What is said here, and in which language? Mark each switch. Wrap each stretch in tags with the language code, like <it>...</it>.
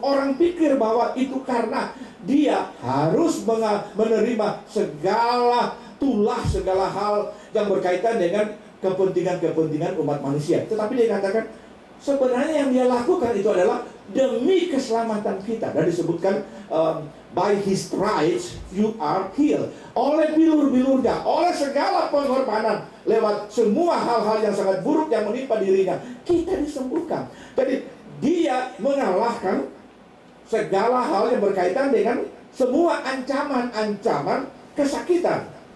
<id>Orang pikir bahwa itu karena dia harus menerima segala tulah, segala hal yang berkaitan dengan kepentingan-kepentingan umat manusia. Tetapi dia katakan sebenarnya yang dia lakukan itu adalah demi keselamatan kita. Dan disebutkan</id> <en>by his stripes you are healed.</en> <id>Oleh bilur-bilurnya, oleh segala pengorbanan, lewat semua hal-hal yang sangat buruk yang menimpa dirinya, kita disembuhkan. Jadi dia mengalahkan segala hal yang berkaitan dengan semua ancaman-ancaman kesakitan.</id>